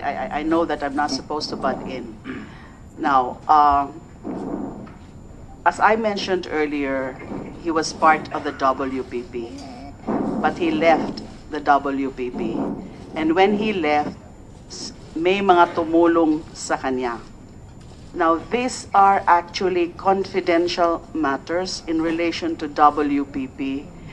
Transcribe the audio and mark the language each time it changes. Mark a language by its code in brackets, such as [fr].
[en] I know that I'm not supposed to butt in. Now, as I mentioned earlier, he was part of the WPP, but he left the WPP. [tl] And when he left, may mga tumulong sa kanya. [en] Now, these are actually confidential matters in relation to WPP.